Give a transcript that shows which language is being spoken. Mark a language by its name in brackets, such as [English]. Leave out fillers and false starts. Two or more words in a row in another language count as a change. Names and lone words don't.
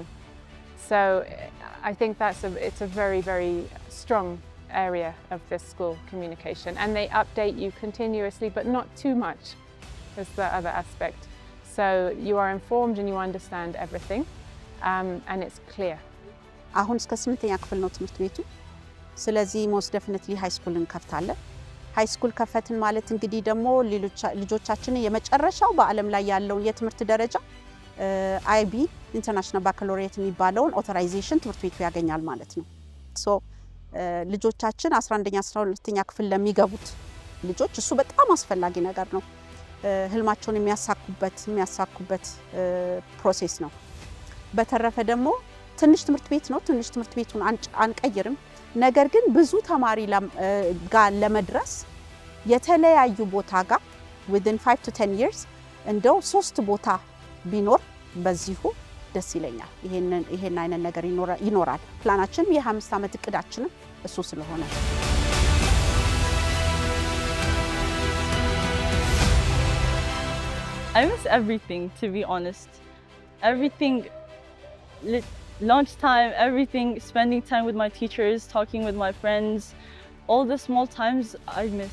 [English] So I think it's a very, very strong area of this school, communication. And they update you continuously, but not too much is the other aspect. So you are informed and you understand everything, and it's clear. [Amharic] አሁን እስከ 8ኛ ክፍል ነው ትምህርት ቤቱ። ስለዚህ [English] most definitely high school [Amharic] እንከፍታለን። [English] high school [Amharic] ከፈትን ማለት እንግዲህ ደግሞ ልጆቻችን የመጨረሻው በዓለም ላይ ያለውን የትምህርት ደረጃ IB ኢንተርናሽናል ባካሎሪየት የሚባለውን ኦቶራይዜሽን ትምህርት ቤቱ ያገኛል ማለት ነው። ልጆቻችን 11ኛ 12ኛ ክፍል ለሚገቡት ልጆች እሱ በጣም አስፈላጊ ነገር ነው። ህልማቸውን የሚያሳኩበት ፕሮሴስ ነው። በተረፈ ደግሞ ትንሽ ትምህርት ቤት ነው። ትንሽ ትምህርት ቤቱን አንቀይርም። ነገር ግን ብዙ ተማሪ ጋር ለመድረስ የተለያዩ ቦታ ጋር [English] within 5 to 10 years [Amharic] እንደው 3 ቦታ ቢኖር በዚሁ ደስ ይለኛል። ይሄን አይነት ነገር ይኖራል። ፕላናችንም የ5 ዓመት እቅዳችንም እሱ ስለሆነ [English] I miss everything, to be honest. Everything, lunchtime, everything, spending time with my teachers, talking with my friends, all the small times I miss.